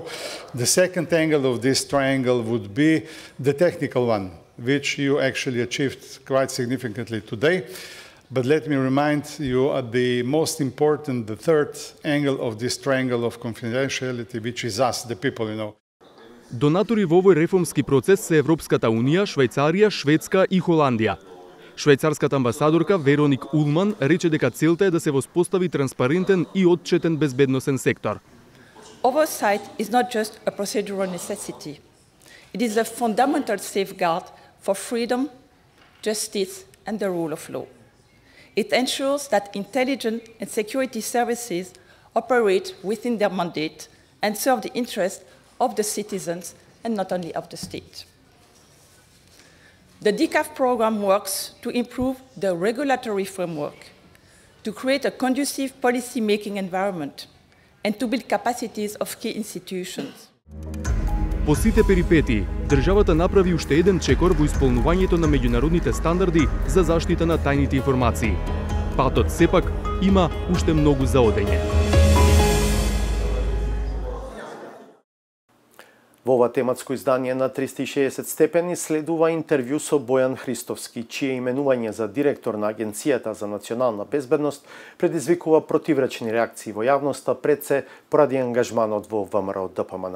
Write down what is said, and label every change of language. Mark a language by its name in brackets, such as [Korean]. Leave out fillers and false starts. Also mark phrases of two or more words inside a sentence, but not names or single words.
[English] The second angle of this triangle would be the technical one, which you actually achieved quite significantly today. But let me remind you the most important, the third angle of this triangle of confidentiality, which is us, the people, you know. [Macedonian] Донатори во овој реформски процес се Европската Унија, Швајцарија, Шведска и Холандија. Швајцарската амбасадорка Вероник Улман рече дека целта е да се воспостави транспарентен и отчетен безбедносен сектор. [English] Oversight is not just a procedural necessity. It is a fundamental safeguard for freedom, justice and the rule of law. It ensures that intelligence and security services operate within their mandate and serve the interests of the citizens and not only of the state. The DCAF program works to improve the regulatory framework, to create a conducive policy-making environment, and to build capacities of key institutions. [Macedonian] По сите перипетии, државата направи уште еден чекор во исполнувањето на меѓународните стандарди за заштита на тајните информации. Патот сепак има уште многу за одење. Во ова тематско издание на 360 степени следува интервју со Бојан Христовски, чие именување за директор на Агенцијата за национална безбедност предизвикува противречни реакции во јавноста, пред се поради ангажманот во ВМРО ДПМН.